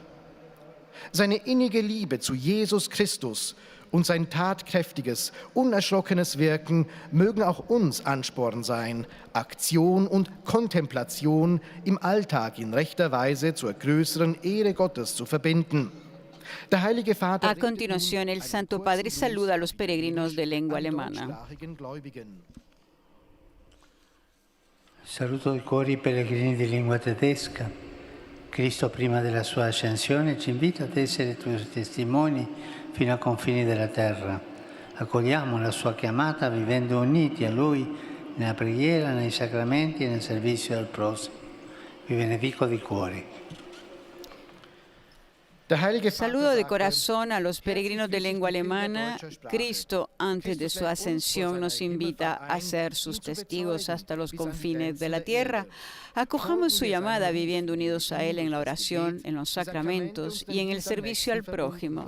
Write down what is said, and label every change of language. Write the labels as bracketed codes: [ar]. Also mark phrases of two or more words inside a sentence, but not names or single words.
[de] Seine innige Liebe zu Jesus Christus und sein tatkräftiges, unerschrockenes Wirken mögen auch uns Ansporn sein, Aktion und Kontemplation im Alltag in rechter Weise zur größeren Ehre Gottes zu verbinden. Der Heilige Vater [es] A continuación, el Santo Padre saluda a los peregrinos de lengua alemana. [it] Saluto i cuori pellegrini di lingua tedesca. Cristo, prima della sua ascensione, ci invita ad essere tuoi testimoni fino ai confini della terra. Accogliamo la sua chiamata vivendo uniti a Lui nella preghiera, nei sacramenti e nel servizio al prossimo. Vi benedico di cuore. [es] Saludo de corazón a los peregrinos de lengua alemana. Cristo, antes de su ascensión, nos invita a ser sus testigos hasta los confines de la tierra. Acojamos su llamada viviendo unidos a Él en la oración, en los sacramentos y en el servicio al prójimo.